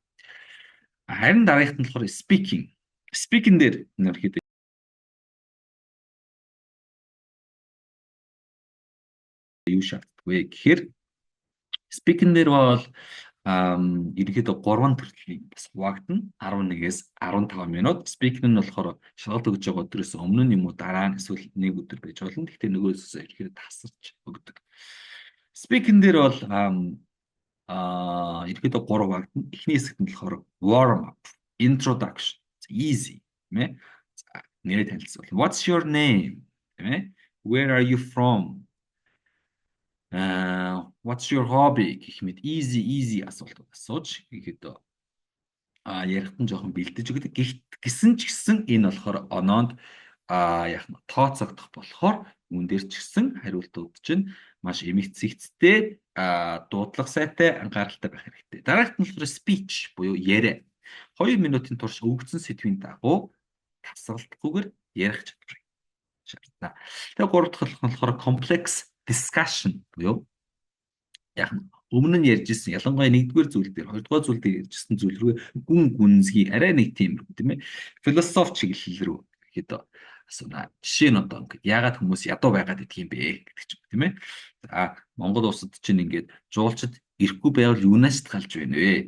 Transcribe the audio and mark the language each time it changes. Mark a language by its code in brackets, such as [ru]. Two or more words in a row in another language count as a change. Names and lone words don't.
[mn] Харин дараагт нь болохоор speaking. Speaking дээр ерөнхийдөө юу шаарддаг вэ гэхээр speaking дээр бол ерөнхийдөө 3 төрлийн бас хуваагдана. 11-ээс 15 минут. Speaking нь болохоор шалгалт өгж байгаа өдрөөс өмнө нь юм уу дараа нь эсвэл нэг өдөр байж болно. Гэхдээ нөгөөсөө ерөнхийдөө тасарч өгдөг. Speaking дээр бол ерөнхийдөө 3 хуваагдана. Эхний хэсэгт нь болохоор [en] warm up, introduction, easy, [mn] тийм ээ. Нэрээ танилцуул. [en] What's your name? [mn] Тийм ээ. [en] Where are you from? What's your hobby [mn] гэх мэт easy асуулт асууж ихэд ярихт нь жоохон бэлдэж өгдөг. Гэсэн ч гэсэн энэ болохоор оноонд яг тооцогдох болохоор үүн дээр ч гэсэн хариултууд чинь маш эмгцэгцтэй дуудлага сайтай анхааралтай байх хэрэгтэй. Дараагт нь болохоор speech буюу яриа. 2 минутын турш өгөгдсөн сэдвийн дагуу тасралтгүйгээр ярих чадварыг шаардна. Тэгээ 3 дахь нь болохоор [en] complex discussion [mn] буюу яг өмнө нь ярьж ирсэн ялангуяа 1-р зүйл дээр 2-р зүйл дээр ярьж ирсэн зүйл рүү гүн гүнзгий арай нэг тийм тийм ээ философи чиглэл рүү ихэд асууна. Жишээ нь одоо ингээд яагаад хүмүүс ядуу байгаад идэх юм бэ гэдэг ч юм тийм ээ. За Монгол улсад чинь ингээд жуулчд ирэхгүй байвал юунаас талж байна вэ?